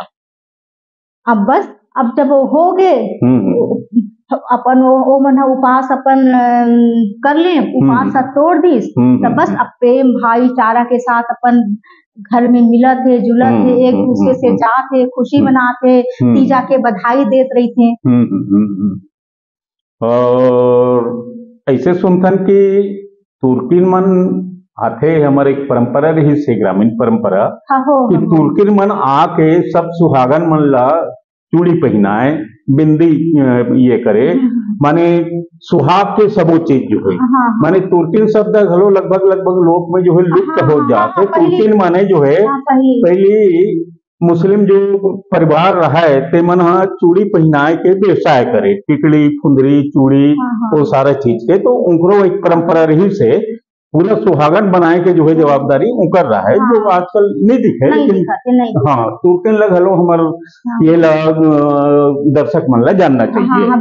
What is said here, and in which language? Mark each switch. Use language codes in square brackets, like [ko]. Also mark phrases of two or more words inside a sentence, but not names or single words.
[hne] अब बस अब जब वो हो गए अपन वो मन उपास अपन कर ले, उपास तोड़ दी, तब बस अब प्रेम भाईचारा के साथ अपन घर में मिला थे, जुला थे, एक दूसरे से जाते, खुशी मनाते, तीजा के बधाई देते रही थे। और ऐसे सुनथन कि तुर्किन मन आथे, हमारे एक परंपरा रही से ग्रामीण परंपरा कि तुर्किन मन आके सब सुहागन मन ला चूड़ी पहनाए, बिंदी ये करे, माने सुहाग के सबो चीज जो है, माने तुर्किन शब्द घलो लगभग लोक में जो है लुप्त हो जाते। तुर्किन माने जो है पहली मुस्लिम जो परिवार रहा है ते मन चूड़ी पहनाए के व्यवसाय करे, टिकड़ी फुंदरी चूड़ी वो सारा चीज के, तो उनको एक परंपरा रही से पूरा सुहागन बनाए के जो है जवाबदारी उकर रहा है, जो आजकल नहीं दिखे, लेकिन हाँ तुर्किन लग हलो हमारे ये लग दर्शक मन ला जानना चाहिए।